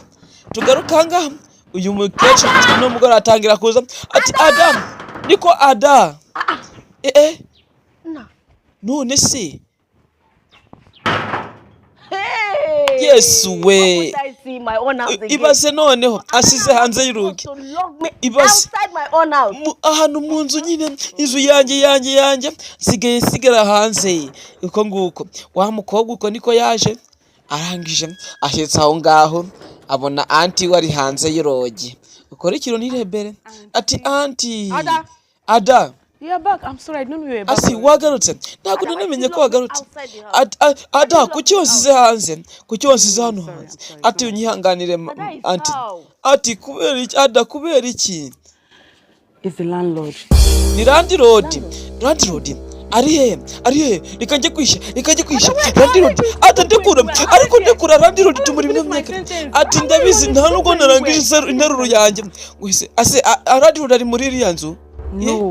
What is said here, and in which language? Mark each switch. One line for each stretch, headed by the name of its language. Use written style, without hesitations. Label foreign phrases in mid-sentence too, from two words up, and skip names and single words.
Kinyarwanda: Tugaruka ngaha uyu mukecuru no mugore atangira kuza ati Adamu niko Ada none se Yesu we ibaze noneho asize hanze y'urugi, ibaze ahantu mu nzu nyine inzu yanjye sigara hanze uko nguko. Wa mukobwa uko niko yaje arangije ahetse aho ngaho abona anti wari hanze y'urugi. Ukora ikintu nirebere ati anti Ada
English: I'm sorry, I didn't know you were back.
Kinyarwanda: Asi wagarutse ntabwo namenye ko wagarutse. Ada kuki wasize hanze, kuki wasize hano hanze? Ati unyihanganire anti. Ati kubera iki Ada, kubera iki?
English: It's the landlord.
Kinyarwanda: Ni landlord ari he reka njye kwisha landlord ati ndekura landlord tumuri myaka ati ndabizi nta nubwo narangije interuro yanjye wese ase landlord ari muri iriya nzu.
English: No.